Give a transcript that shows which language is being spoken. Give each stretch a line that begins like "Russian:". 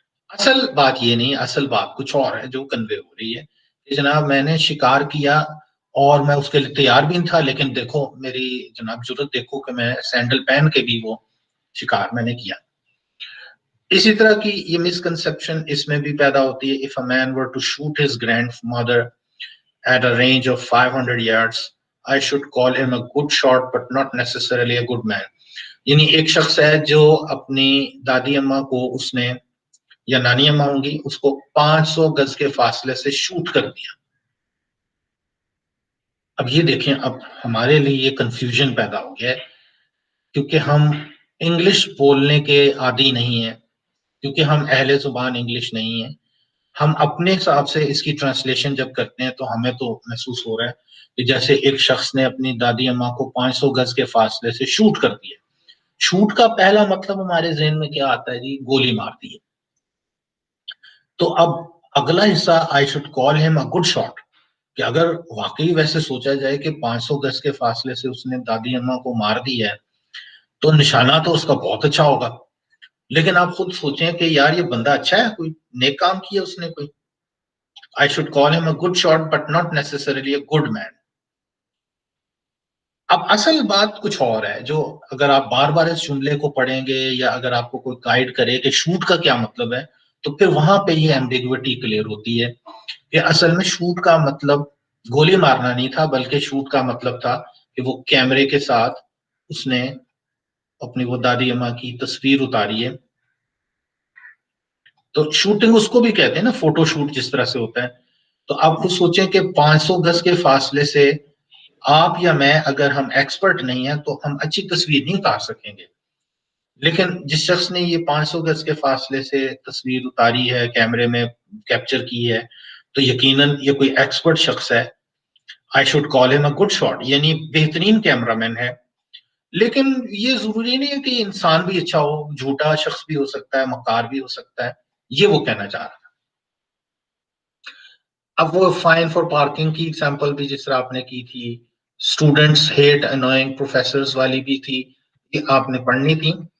Urdu: اصل بات یہ نہیں, اصل بات کچھ اور ہے جو کنوے ہو رہی ہے کہ جناب میں نے شکار کیا اور میں اس کے لیے تیار بھی تھا, لیکن دیکھو میری جناب ضرورت دیکھو کہ میں سینڈل پہن کے بھی وہ شکار میں نے کیا. اسی طرح کی یہ مسکنسپشن اس میں بھی پیدا ہوتی ہے.
English: If a man were to shoot his grandmother at a range of 500 yards, I should call him a good shot but not necessarily a good man.
Urdu: یعنی ایک شخص ہے جو اپنی دادی اماں کو اس نے یا نانی اماں ہوں گی اس کو 500 گز کے فاصلے سے شوٹ کر دیا. اب یہ دیکھیں, اب ہمارے لیے یہ کنفیوژن پیدا ہو گیا ہے کیونکہ ہم انگلش بولنے کے عادی نہیں ہیں, کیونکہ ہم اہل زبان انگلش نہیں ہیں. ہم اپنے حساب سے اس کی ٹرانسلیشن جب کرتے ہیں تو ہمیں تو محسوس ہو رہا ہے کہ جیسے ایک شخص نے اپنی دادی اماں کو 500 گز کے فاصلے سے شوٹ کر دیا. شوٹ کا پہلا مطلب ہمارے ذہن میں کیا آتا ہے جی؟ گولی مار دی ہے. تو اب اگلا حصہ
English: I should call him a good shot,
Urdu: کہ اگر واقعی ویسے سوچا جائے کہ 500 گز کے فاصلے سے اس نے دادی اماں کو مار دی ہے تو نشانہ تو اس کا بہت اچھا ہوگا. لیکن آپ خود سوچیں کہ یار یہ بندہ اچھا ہے, کوئی نیک کام کیا اس نے کوئی.
English: I should call him a good shot but not necessarily a good man.
Urdu: اب اصل بات کچھ اور ہے جو اگر آپ بار بار اس جملے کو پڑھیں گے یا اگر آپ کو کوئی گائیڈ کرے کہ شوٹ کا کیا مطلب ہے تو پھر وہاں پہ یہ ایمبیگوٹی کلیئر ہوتی ہے کہ اصل میں شوٹ کا مطلب گولی مارنا نہیں تھا, بلکہ شوٹ کا مطلب تھا کہ وہ کیمرے کے ساتھ اس نے اپنی وہ دادی اماں کی تصویر اتاری ہے. تو شوٹنگ اس کو بھی کہتے ہیں نا, فوٹو شوٹ جس طرح سے ہوتا ہے. تو آپ خود سوچیں کہ 500 گز کے فاصلے سے آپ یا میں اگر ہم ایکسپرٹ نہیں ہیں تو ہم اچھی تصویر نہیں اتار سکیں گے, لیکن جس شخص نے یہ 500 گز کے فاصلے سے تصویر اتاری ہے, کیمرے میں کیپچر کی ہے, تو یقیناً یہ کوئی ایکسپرٹ شخص ہے.
English: I should call him a good shot,
Urdu: یعنی بہترین کیمرہ مین ہے. لیکن یہ ضروری نہیں ہے کہ انسان بھی اچھا ہو, جھوٹا شخص بھی ہو سکتا ہے, مکار بھی ہو سکتا ہے. یہ وہ کہنا چاہ رہا تھا. اب وہ
English: fine for parking
Urdu: کی ایگزامپل بھی جس طرح آپ نے کی تھی،
English: students hate annoying professors
Urdu: والی بھی تھی، یہ آپ نے پڑھنی تھی.